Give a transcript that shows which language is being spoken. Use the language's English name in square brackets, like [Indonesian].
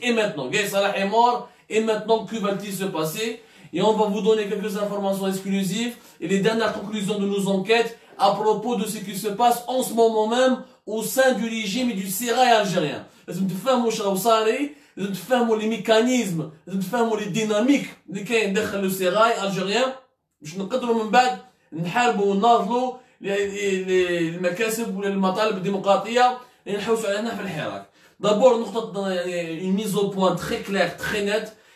[French] Et maintenant Gaïd Salah est mort, et maintenant que va-t-il se passer? Et on va vous donner quelques informations exclusives et les dernières conclusions de nos enquêtes à propos de ce qui se passe en ce moment même au sein du régime et du sérail algérien. [Arabic] لازم تفهموا واش راهو صاري، لازم تفهموا [French] les mécanismes، [Arabic] لازم تفهموا [French] les dynamiques [Arabic] اللي كاين داخل لو [French] sérail algérien [Arabic] باش نقدروا من بعد نحاربوا ونناضلوا المكاسب ولا المطالب الديمقراطية اللي نحوسوا عليها في الحراك. دابور نقطة يعني [French] une mise au point très claire, très nette.